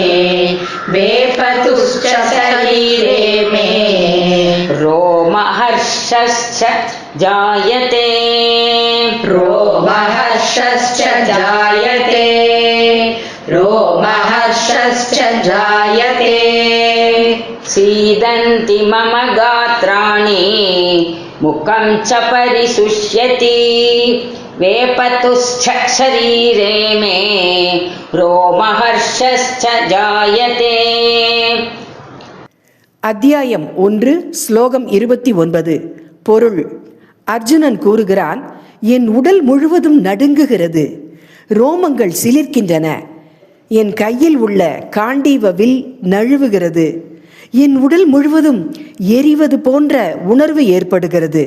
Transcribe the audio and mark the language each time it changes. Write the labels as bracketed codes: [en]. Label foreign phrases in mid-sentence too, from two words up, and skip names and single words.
[sa] रोमहर्षश्च जायते सीदन्ति मम गात्राणि मुखं च परिशुष्यति वेपतुश्च शरीरे मे रोमहर्षश्च जायते. [ta] அத்தியாயம் 1 ஸ்லோகம் 29. பொருள்: அர்ஜுனன் கூறுகிறான், என் உடல் முழுவதும் நடுங்குகிறது, ரோமங்கள் சிலிர்க்கின்றன, என் கையில் உள்ள காண்டீவ வில் நழுவுகிறது, என் உடல் முழுவதும் எரிவது போன்ற உணர்வு ஏற்படுகிறது.